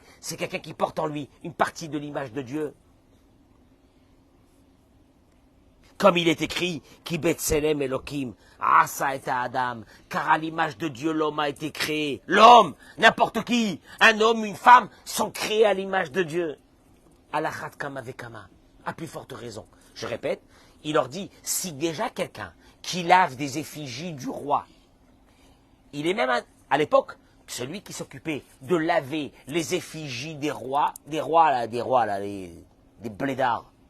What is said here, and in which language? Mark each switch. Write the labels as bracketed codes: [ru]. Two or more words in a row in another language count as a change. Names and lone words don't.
[fr] C'est quelqu'un qui porte en lui une partie de l'image de Dieu. Comme il est écrit, [he] כי בצלם אלוהים עשה את האדם, [fr] car à l'image de Dieu l'homme a été créé. L'homme, n'importe qui, un homme, une femme, sont créés à l'image de Dieu. [he] על אחת כמה וכמה, [fr] à plus forte raison. Je répète, il leur dit, si déjà quelqu'un qui lave des effigies du roi, il est même à l'époque celui qui s'occupait de laver les effigies des rois, des blédards.